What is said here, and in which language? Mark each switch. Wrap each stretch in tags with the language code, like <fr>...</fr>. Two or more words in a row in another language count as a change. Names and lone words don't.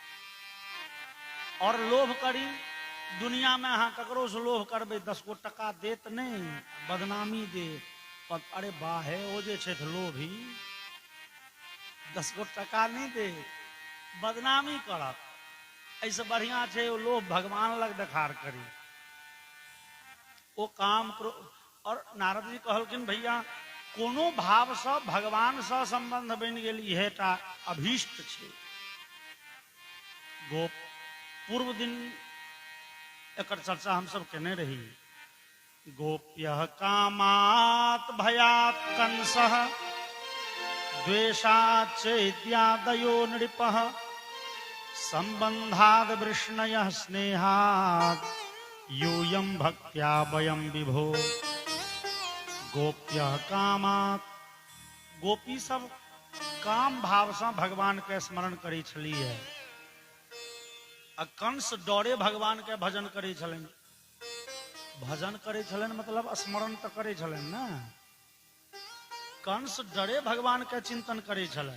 <mai>और लोभ करी दुनिया में, हाँ ककरो से लोभ करबे 10 गो टका देत नहीं, बदनामी दे। अरे बाहे ओ जे छे लोभी 10 गो टका नहीं दे, बदनामी करत। ऐसे बढ़िया छे वो लोभ भगवान लग देखार करी, वो काम करो। और नारद जी कहलखिन, भैया कोनो भाव से भगवान से संबंध बन गेल, इहे टा अभीष्ट छे। गोप पूर्व दिन एक चर्चा हम सब केने रही।</mai> <sa>गोप्य कामात भयात कंसः द्वेषात् चैत्यादयो नृपः संबंधाद वृष्णयः स्नेहात् यूयं भक्त्या वयं विभो। गोप्य कामात,</sa> <mai>गोपी सब काम भाव से भगवान के स्मरण करी छली है। कंस डरे भगवान के भजन करे छलन। भजन करे छलन मतलब स्मरण तो करे छलन ना। कंस डरे भगवान के चिंतन करे छले।</mai>